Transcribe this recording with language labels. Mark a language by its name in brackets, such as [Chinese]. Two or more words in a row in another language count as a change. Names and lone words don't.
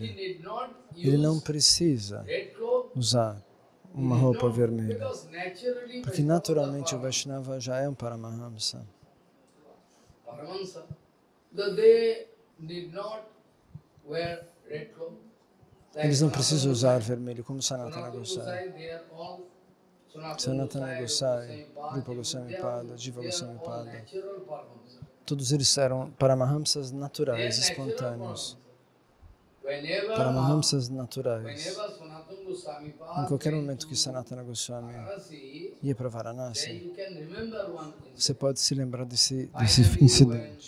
[Portuguese] Ele não precisa usar uma roupa vermelha, porque naturalmente o Vaishnava já é um Paramahamsa. Eles não precisam usar vermelho, como Sanatana Goswami. Sanatana Goswami, Rupa Goswami Pada, Jiva Goswami Pada, todos eles eram Paramahamsas naturais, espontâneos. Paramahamsas naturais. Em qualquer momento que Sanatana Goswami ia para Varanasi, você pode se lembrar desse incidente.